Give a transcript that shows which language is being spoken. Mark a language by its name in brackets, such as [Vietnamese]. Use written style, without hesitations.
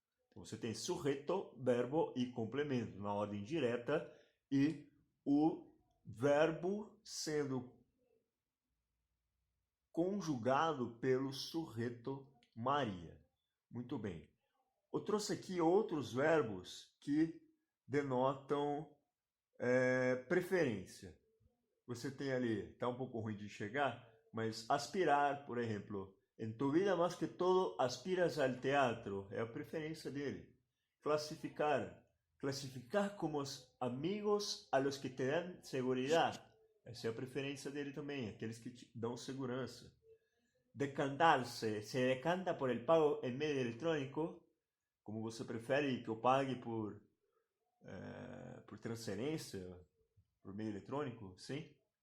[Portuguese] Então, você tem sujeito, verbo e complemento na ordem direta e o verbo sendo conjugado pelo sujeito Maria. Muito bem. Eu trouxe aqui outros verbos que denotam preferência. Você tem ali, está um pouco ruim de enxergar, mas aspirar, por exemplo. [Spanish] En tu vida, más que todo, aspiras al teatro. [Portuguese] É a preferência dele. Classificar. Classificar como os amigos [Spanish] a los que te dan seguridad. [Portuguese] Essa é a preferência dele também, aqueles que te dão segurança. Decantar-se. [Spanish] Se decanta por el pago en medio electrónico, [Portuguese] como você prefere que eu pague por transferência, por meio eletrônico, sim?